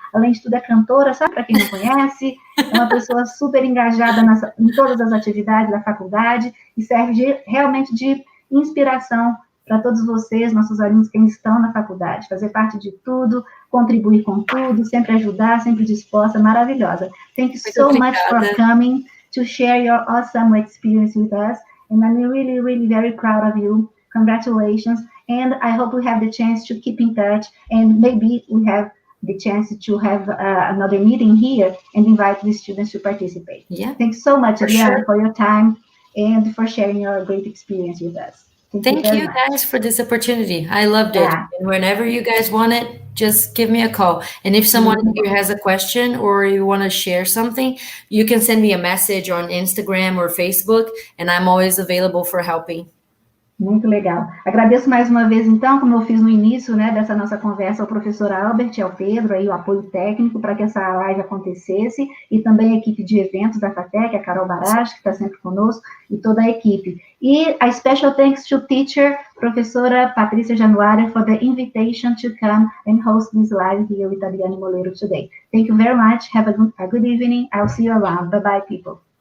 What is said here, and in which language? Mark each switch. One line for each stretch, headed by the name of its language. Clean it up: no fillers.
Portuguese: Além de tudo, é cantora, sabe? Para quem não conhece, é uma pessoa super engajada em todas as atividades da faculdade e serve realmente de inspiração para todos vocês, nossos alunos que estão na faculdade, fazer parte de tudo, contribuir com tudo, sempre ajudar, sempre disposta, maravilhosa.
English: Thank you so much for coming to share your awesome experience with us, and I'm really, really very proud of you. Congratulations, and I hope we have the chance to keep in touch, and maybe we have the chance to have another meeting here and invite the students to participate. Yeah. Thanks so much, Aryane, for your time and for sharing your great experience with us. Thank you guys for this opportunity. I loved it. And whenever you guys want it, just give me a call. And if someone here has a question or you want to share something, you can send me a message on Instagram or Facebook, and I'm always available for helping.
Portuguese: Muito legal. Agradeço mais uma vez, então, como eu fiz no início, né, dessa nossa conversa, ao professor Albert e ao Pedro, aí, o apoio técnico para que essa live acontecesse, e também a equipe de eventos da FATEC, a Carol Baracho, que está sempre conosco, e toda a equipe. E a
English: special thanks to teacher, professora Patrícia Januária, for the invitation to come and host this live here with Aryane Molero today. Thank you very much. Have a good evening. I'll see you around. Bye-bye, people.